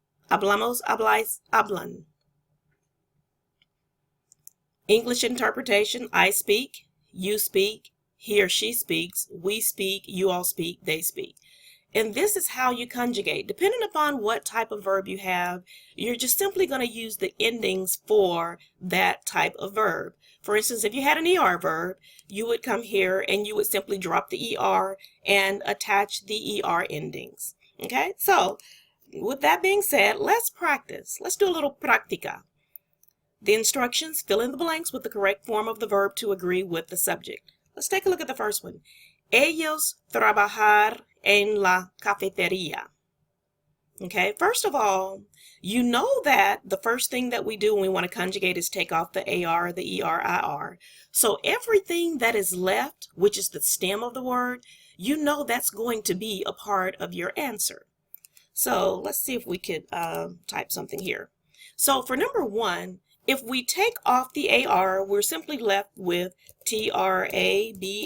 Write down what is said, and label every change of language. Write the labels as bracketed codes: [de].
[es] Hablamos, habláis, hablan. [en] English interpretation: I speak, you speak, he or she speaks, we speak, you all speak, they speak. And this is how you conjugate. Depending upon what type of verb you have, you're just simply going to use the endings for that type of verb. For instance, if you had an ER verb, you would come here and you would simply drop the ER and attach the ER endings. Okay, so with that being said, let's practice. Let's do a little práctica. The instructions: fill in the blanks with the correct form of the verb to agree with the subject. Let's take a look at the first one. [es] Ellos trabajar en la cafetería. [en] Okay, first of all, you know that the first thing that we do when we want to conjugate is take off the AR, the ER, IR. So everything that is left, which is the stem of the word, you know that's going to be a part of your answer. So let's see if we could type something here. So for number 1, if we take off the AR, we're simply left with TRABAJ.